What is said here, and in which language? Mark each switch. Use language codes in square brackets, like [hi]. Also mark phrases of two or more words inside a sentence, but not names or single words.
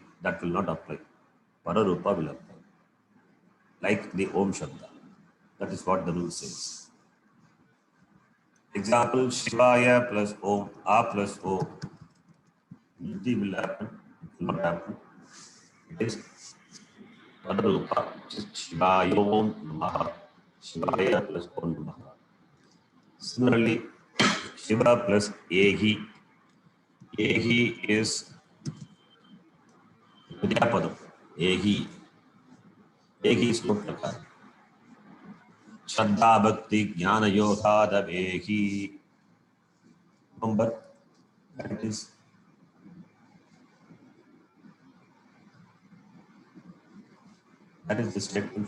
[en] That will not apply. Pararupa will apply. Like the [sa] ओं शब्द. [en] That is what the rule says. Example, Shivaya plus Om, A plus O. Vriddhi will happen. It will not happen. It is Pararupa. [sa] शिवाय ओं नमः। शिवाय plus ओं नमः. [en] Similarly, Shiva plus Ehi. Ehi is Vidyapadam. Ehi. Ehi is not Lakar. [sa] श्रद्धा भक्ति ज्ञान योग दवेहि. [en] Remember, that is the statement.